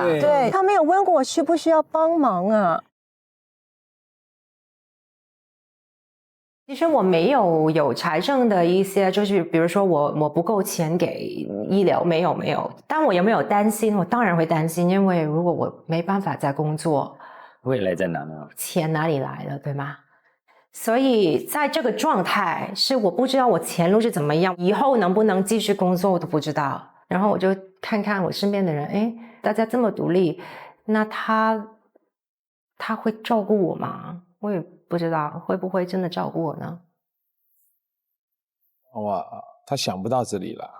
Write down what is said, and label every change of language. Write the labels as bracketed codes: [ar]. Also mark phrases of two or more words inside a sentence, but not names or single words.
[zh] 對，他沒有問過我需不需要幫忙啊。其實我沒有財政的一些，就是比如說我不夠錢給醫療，沒有。但我有沒有擔心？我當然會擔心，因為如果我沒辦法再工作，未來在哪呢？錢哪裡來的，對嗎？所以在這個狀態是我不知道我前路是怎麼樣，以後能不能繼續工作我都不知道。然後我就看看我身邊的人，哎，大家這麼獨立，那他会照顾我吗？我也不知道会不会真的照顾我呢。哇，他想不到这里了。